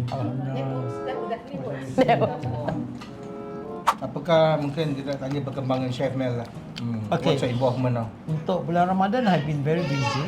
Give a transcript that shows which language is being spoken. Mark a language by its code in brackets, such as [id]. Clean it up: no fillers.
[en] That would definitely work. [id] Apakah mungkin kita tanya perkembangan Chef Mel lah. [en] Okay. What's your involvement now? [id] Untuk bulan [en] Ramadan, I've been very busy.